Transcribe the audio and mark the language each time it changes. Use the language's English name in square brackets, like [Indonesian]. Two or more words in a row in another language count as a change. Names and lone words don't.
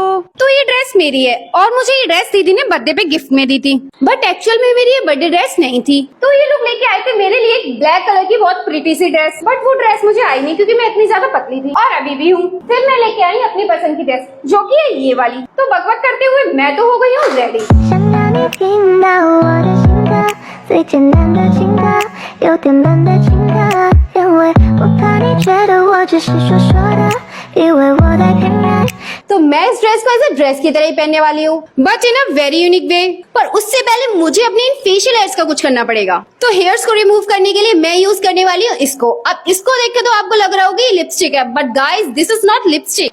[Hindi] तो ये ड्रेस मेरी है और मुझे ये ड्रेस दीदी ने बर्थडे पे गिफ्ट में दी थी, [English] but actual [Hindi] में मेरी ये [English] बर्थडे ड्रेस [Hindi] नहीं थी। तो ये लोग लेके आए थे मेरे लिए एक [English] black color [Hindi] की बहुत प्रीटी सी ड्रेस, बट वो ड्रेस मुझे आई नहीं क्योंकि मैं इतनी ज्यादा पतली थी और अभी भी हूँ। फिर मैं लेके आई अपनी पसंद की ड्रेस जो की है ये वाली। तो बकबक करते हुए मैं तो हो गई हूँ रेडी। [Chinese] 最简单的情歌，有点冷的情歌，因为我怕你觉得我只是说说的，以为我在骗人。 [Hindi] तो तो मैं इस ड्रेस को [English] as a dress [Hindi] की तरह ही पहनने वाली हूँ, [English] but in a very unique way. [Hindi] पर उससे पहले मुझे अपने इन [English] facial hairs [Hindi] का कुछ करना पड़ेगा। तो हेयर्स को रिमूव करने के लिए मैं यूज करने वाली हूँ इसको। अब इसको देख के तो आपको लग रहा होगा ये लिपस्टिक है, [English] but guys this is not lipstick.